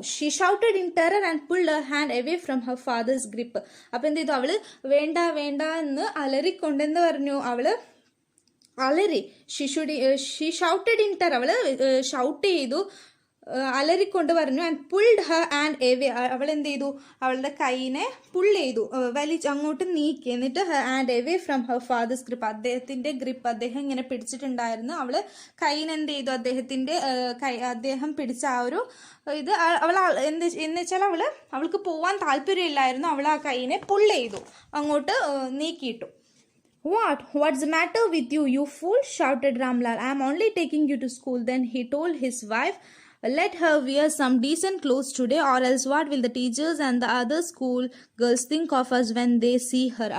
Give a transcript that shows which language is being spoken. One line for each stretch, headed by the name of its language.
English: She shouted in terror and pulled her hand away from her father's grip.
Malayalam: അപ്പം എന്ത് ചെയ്തു? അവള് വേണ്ട വേണ്ട എന്ന് അലറിക്കൊണ്ടെന്ന് പറഞ്ഞു. അവള് അലറി.
English: She shouted in terror.
Malayalam: അവള് ഷൗട്ട് ചെയ്തു, അലറിക്കൊണ്ട് പറഞ്ഞു.
English: And pulled her hand away.
Malayalam: അവൾ എന്ത് ചെയ്തു? അവളുടെ കൈനെ പുൾ ചെയ്തു, അങ്ങോട്ട് നീക്കി. എന്നിട്ട്
English: Her hand away from her father's grip.
Malayalam: അദ്ദേഹത്തിന്റെ ഗ്രിപ്പ്, അദ്ദേഹം ഇങ്ങനെ പിടിച്ചിട്ടുണ്ടായിരുന്നു. അവള് കൈനെ എന്ത് ചെയ്തു? അദ്ദേഹം പിടിച്ച ആ ഒരു ഇത് അവൾ എന്ന് വെച്ചാൽ അവൾക്ക് പോവാൻ താല്പര്യമില്ലായിരുന്നു. അവൾ ആ കൈനെ പുൾ ചെയ്തു, അങ്ങോട്ട് നീക്കിയിട്ടു.
English: What's the matter with you, you fool? Shouted Ramlal. I am only taking you to school. Then he told his wife, let her wear some decent clothes today, or else what will the teachers and the other school girls think of us when they see her?